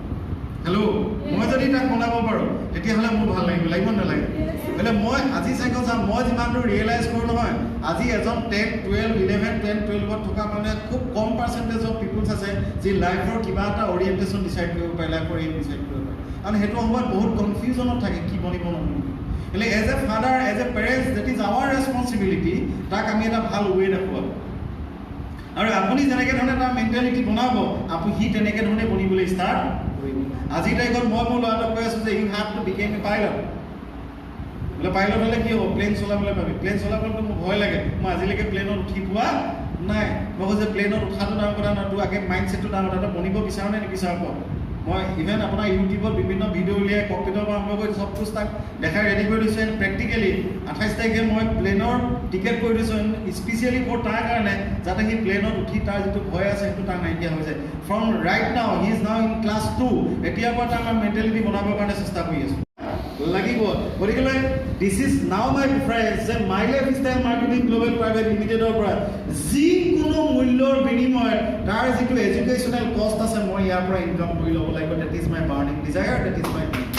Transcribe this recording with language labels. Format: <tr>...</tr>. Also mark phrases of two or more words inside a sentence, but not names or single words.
<as>মই যদি তাক বনাব পাৰোঁ তেতিয়াহ'লে মোৰ ভাল লাগিব নালাগে গতিকে মই আজি চাইকেল যাম মই যিমানটো ৰিয়েলাইজ কৰোঁ নহয় আজি এজন 10, 12, 11, 10, 12ত থকা মানে খুব কম</as> <en>percentage of peoples</en> <as>আছে যি লাইফৰ কিবা এটা</as> <en>orientation decide</en> <as>কৰিব পাৰে লাইফৰ</as> <en>aim decide</en> <as>কৰিব পাৰে আৰু সেইটো সময়ত বহুত কনফিউজনত থাকে কি বনিব নবনিব એટલે</as> <en>as a father as a parents that is our responsibility</en> <as>তাক আমি এটা ভাল ৱে দেখুৱাব আৰু আপুনি যেনেকৈ ধৰণে তাৰ মেণ্টেলিটি বনাব আপুনি সি তেনেকৈ ধৰণে বনিবলৈ ষ্টাৰ্ট কৰিব আজিৰ তাৰিখত মই মোৰ ল'ৰাটোক কৈ আছোঁ যে</as> <en>you have to became a pilot</en> <as>বোলে পাইলট হ'লে কি হ'ব প্লেন চলাবলৈ পাবি প্লেন চলাবলৈতো মোৰ ভয় লাগে মই আজিলৈকে প্লেনত উঠি পোৱা নাই মই কৈছোঁ যে প্লেনত উঠাটো ডাঙৰ কথা নহয় তোৰ আগে মাইণ্ডছেটটো ডাঙৰ কথা বনিব বিচাৰোঁ নে নিবিচাৰোঁ কওক মই ইভেন আপোনাৰ ইউটিউবত বিভিন্ন ভিডিঅ' উলিয়াই ককপিটৰ পৰা আৰম্ভ কৰি চব বস্তু তাক দেখাই ৰেডি কৰি দিছোঁ</as> <en>and practically</en> <as>28 তাৰিখে মই প্লেনৰ টিকেট কৰি দিছোঁ</as> <en>specially for</en> <as>তাৰ কাৰণে যাতে সি প্লেনত উঠি তাৰ যিটো ভয় আছে সেইটো তাৰ নাইকিয়া হৈ যায়</as> <en>from right now he is now in class 2</en> <as>এতিয়াৰ পৰা তাৰ মেণ্টেলিটি বনাবৰ কাৰণে চেষ্টা কৰি আছোঁ লাগিব গতিকে</as> <en>this is now my preference</en> <as>যে মাই লাইফ ষ্টাইল মাৰ্কেটিং গ্ল'বেল প্ৰাইভেট লিমিটেডৰ পৰা যিকোনো মূল্যৰ বিনিময়ত তাৰ যিটো</as> <en>educational cost</en> <as>আছে মই ইয়াৰ পৰা ইনকাম কৰি ল'ব লাগিব</as> <en>that is my burning desire that is my</en>